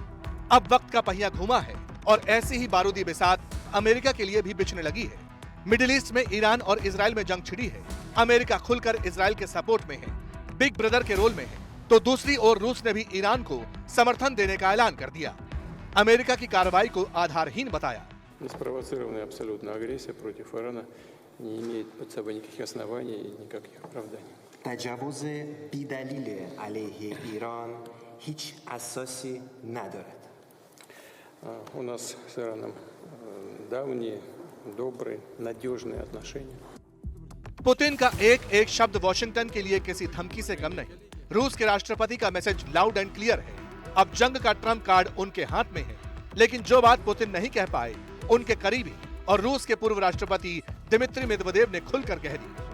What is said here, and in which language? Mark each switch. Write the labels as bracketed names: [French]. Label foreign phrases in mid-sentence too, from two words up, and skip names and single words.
[Hindi] अब वक्त का पहिया घूमा है और ऐसी ही बारूदी बिसात अमेरिका के लिए भी बिछने लगी है। मिडिल ईस्ट में ईरान और इजराइल में जंग छिड़ी है। अमेरिका खुलकर इजराइल के सपोर्ट में है, [English] big brother [Hindi] के रोल में है, तो दूसरी ओर रूस ने भी ईरान को समर्थन देने का ऐलान कर दिया। अमेरिका की कार्रवाई को आधारहीन बताया। [Russian] Неспровоцированная абсолютно агрессия против Ирана не имеет под собой никаких оснований и никаких оправданий. [Persian] تجاوز بی‌دلیل علیه ایران هیچ اساسی ندارد. [Russian] У нас с Ираном давние, добрые, надежные отношения. [Hindi] पुतिन का एक एक शब्द वॉशिंगटन के लिए किसी धमकी से कम नहीं। रूस के राष्ट्रपति का मैसेज [English] loud and clear [Hindi] है। अब जंग का [English] trump card [Hindi] उनके हाथ में है, लेकिन जो बात पुतिन नहीं कह पाए, उनके करीबी और रूस के पूर्व राष्ट्रपति दिमित्री मेदवेदेव ने खुलकर कह दी।